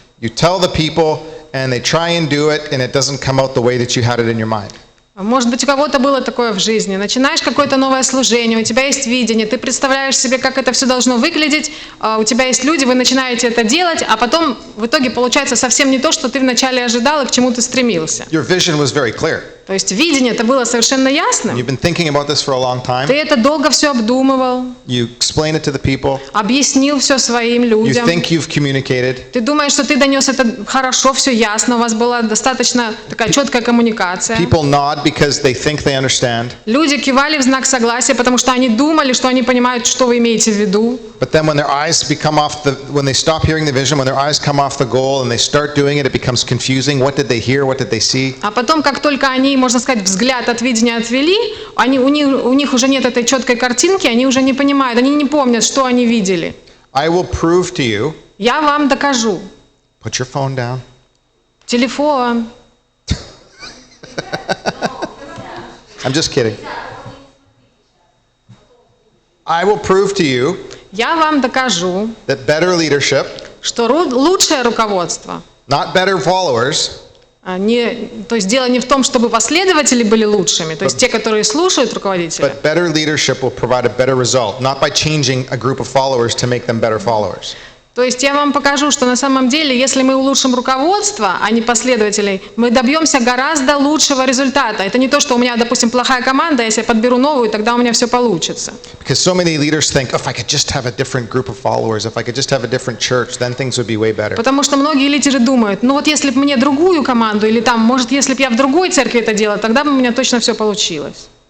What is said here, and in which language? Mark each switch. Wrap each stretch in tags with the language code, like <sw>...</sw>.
<en>You tell the people, and they try and do it, and it doesn't come out the way that you had it in your mind.</en> <ru>Может быть, у кого-то было такое в жизни. Начинаешь какое-то новое служение, у тебя есть видение, ты представляешь себе, как это все должно выглядеть, у тебя есть люди, вы начинаете это делать, а потом в итоге получается совсем не то, что ты вначале ожидал и к чему ты стремился.</ru> <en>Your vision was very clear.</en> <ru>То есть видение это было совершенно ясным.</ru> <en>You've been thinking about this for a long time.</en> <ru>Ты это долго все обдумывал,</ru> <en>You explain it to the people.</en> <ru>объяснил все своим</ru> <en>You</en> <ru>людям.</ru> <en>think you've communicated.</en> <ru>Ты думаешь, что ты донес это хорошо, все ясно, у вас была достаточно такая четкая коммуникация.</ru> <en>People nod because they think they understand.</en> <ru>Люди кивали в знак согласия, потому что они думали, что они понимают, что вы имеете в виду.</ru> <en>But then when their eyes when they stop hearing the vision, when their eyes come off the goal and they start doing it, it becomes confusing. What did they hear? What did they see?</en> <ru>А потом, как только они, можно сказать, взгляд от видения отвели, у них уже нет этой четкой картинки, они уже не понимают, они не помнят, что они видели.</ru> <en>I will prove to you.</en> <ru>Я вам докажу.</ru> <en>Put your phone down.</en> <ru>Телефон.</ru> <en>I'm just kidding. I will prove to you</en> <ru>Я вам докажу,</ru> <en>that better leadership,</en> <ru>что лучшее руководство,</ru> <en>not better followers,</en> <ru>то есть дело не в том, чтобы последователи были лучшими, то есть те, которые слушают руководителя,</ru> <en>but better leadership will provide a better result, not by changing a group of followers to make them better followers.</en> <ru>То есть я вам покажу, что на самом деле, если мы улучшим руководство, а не последователей, мы добьемся гораздо лучшего результата. Это не то, что у меня, допустим, плохая команда, если я подберу новую, тогда у меня все получится.</ru> <en>Because so many leaders think, oh, if I could just have a different group of followers, if I could just have a different church, then things would be way better.</en> <ru>Потому что многие лидеры думают, ну вот если бы мне другую команду, или там, может, если бы я в другой церкви это делала, тогда бы у меня точно все получилось.</ru>